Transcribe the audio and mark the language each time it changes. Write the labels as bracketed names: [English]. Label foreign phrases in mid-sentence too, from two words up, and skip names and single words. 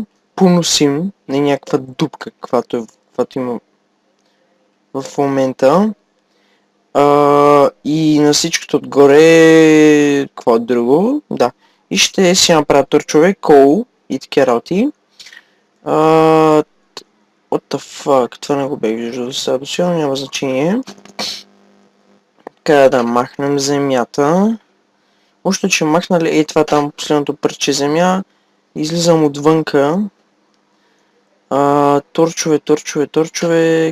[Bulgarian] Поносим. Не някаква дупка, каквато има в момента. И на всичкото отгоре... Какво друго? Да. И ще си направя торчове, кол и такива работи. [English] What the fuck? [Bulgarian] Това не го бях виждал достатъчно, няма значение. Така да махнем земята. Още че махнали това там последното парче земя. Излизам отвънка. Торчове.